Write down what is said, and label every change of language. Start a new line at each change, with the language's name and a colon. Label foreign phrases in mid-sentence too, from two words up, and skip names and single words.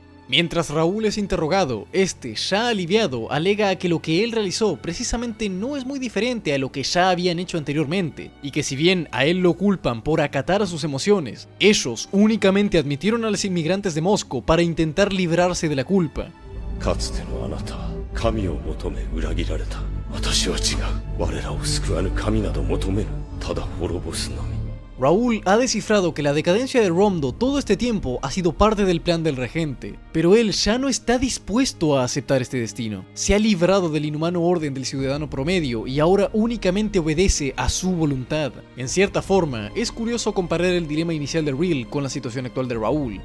Spanish: Mientras Raúl es interrogado, este, ya aliviado, alega a que lo que él realizó precisamente no es muy diferente a lo que ya habían hecho anteriormente, y que si bien a él lo culpan por acatar a sus emociones, ellos únicamente admitieron a los inmigrantes de Moscú para intentar librarse de la culpa.
Japanese: かつてのあなたは神を求め裏切られた。私は違う。我らを救わぬ神など求めぬ。ただ滅ぼすのみ。
Spanish: Raúl ha descifrado que la decadencia de Romdo todo este tiempo ha sido parte del plan del regente, pero él ya no está dispuesto a aceptar este destino. Se ha librado del inhumano orden del ciudadano promedio y ahora únicamente obedece a su voluntad. En cierta forma, es curioso comparar el dilema inicial de Real con la situación actual de Raúl.